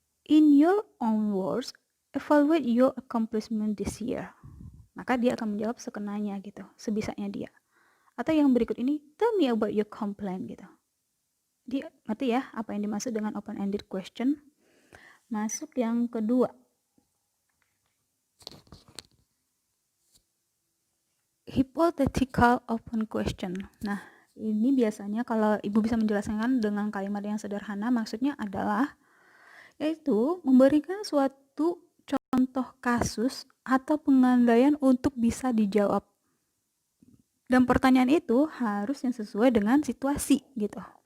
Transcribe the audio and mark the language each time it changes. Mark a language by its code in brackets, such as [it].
[en] In your own words, evaluate your accomplishment this year. [id] Maka dia akan menjawab sekenanya gitu, sebisanya dia. Atau yang berikut ini, [en] tell me about your complaint [id] gitu. Jadi, ngerti ya apa yang dimaksud dengan open-ended question? Masuk yang kedua. [en] Hypothetical open question. [id] Nah, ini biasanya kalau Ibu bisa menjelaskan dengan kalimat yang sederhana, maksudnya adalah yaitu memberikan suatu contoh kasus atau pengandaian untuk bisa dijawab. Dan pertanyaan itu harus yang sesuai dengan situasi gitu.